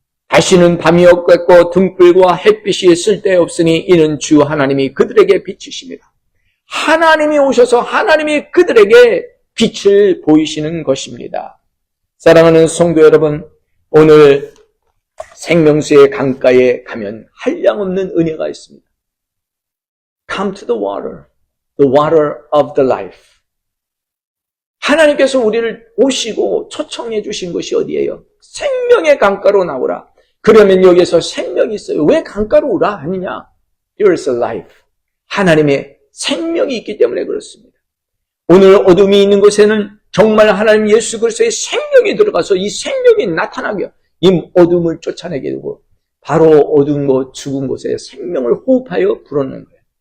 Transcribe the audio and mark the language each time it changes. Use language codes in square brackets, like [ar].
[ko] 다시는 밤이 없겠고 등불과 햇빛이 쓸데없으니 이는 주 하나님이 그들에게 비치십니다. 하나님이 오셔서 하나님이 그들에게 빛을 보이시는 것입니다. 사랑하는 성도 여러분, 오늘 생명수의 강가에 가면 한량없는 은혜가 있습니다. [en] Come to the water of the life. [ko] 하나님께서 우리를 오시고 초청해 주신 것이 어디예요? 생명의 강가로 나오라. 그러면 여기서 생명이 있어요. 왜 강가로 오라 하느냐? [en] There is a life. [ko] 하나님의 생명이 있기 때문에 그렇습니다. 오늘 어둠이 있는 곳에는 정말 하나님 예수 그리스도의 생명이 들어가서 이 생명이 나타나게 이 어둠을 쫓아내게 되고 바로 어두운 곳, 죽은 곳에 생명을 호흡하여 불어넣는 거예요.